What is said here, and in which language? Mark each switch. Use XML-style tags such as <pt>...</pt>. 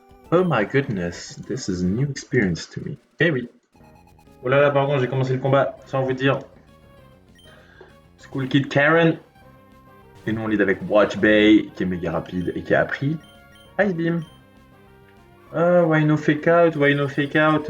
<en>Oh my goodness, this is a new experience to me.</en> <fr>Eh oui. Oh là là, pardon, j'ai commencé le combat sans vous dire. School Kid Karen. Et nous on lead avec Watch Bay, qui est méga rapide et qui a appris Ice Beam.</fr> <en>Why no fake out, why no fake out.</en>